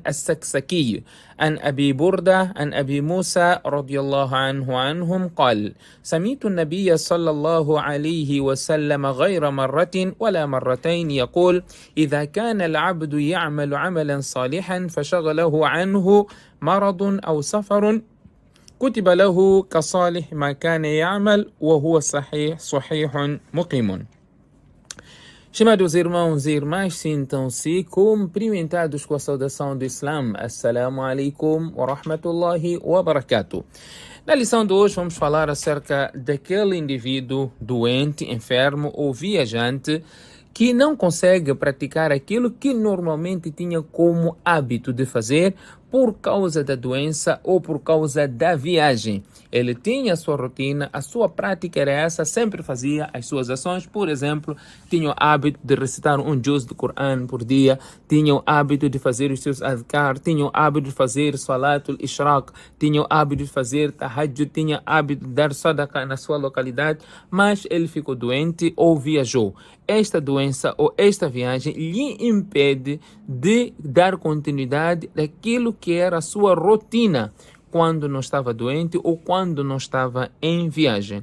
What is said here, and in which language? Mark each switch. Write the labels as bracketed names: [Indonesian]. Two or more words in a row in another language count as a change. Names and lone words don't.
[Arabic] السكسكي عن أبي بردة عن أبي موسى رضي الله عنهم قال: سمعت النبي صلى الله عليه وسلم غير مرة ولا مرتين يقول: إذا كان العبد يعمل عملا صالحا فشغله عنه مرض أو سفر كتب له كصالح ما كان يعمل وهو صحيح مقيم. [Portuguese] Chamados irmãos e irmãs, sintam-se cumprimentados com a saudação do Islã. [Arabic] السلام عليكم ورحمة الله وبركاته. [Portuguese] Na lição de hoje vamos falar acerca daquele indivíduo doente, enfermo ou viajante que não consegue praticar aquilo que normalmente tinha como hábito de fazer por causa da doença ou por causa da viagem. Ele tinha a sua rotina, a sua prática era essa, sempre fazia as suas ações. Por exemplo, tinha o hábito de recitar um juz do Coran por dia, tinha o hábito de fazer os seus adhkar, tinha o hábito de fazer [Arabic] صلاة الإشراق, [Portuguese] tinha o hábito de fazer tahajjud, tinha o hábito de dar sadaqa na sua localidade, mas ele ficou doente ou viajou. Esta doença ou esta viagem lhe impede de dar continuidade daquilo que era a sua rotina quando não estava doente ou quando não estava em viagem.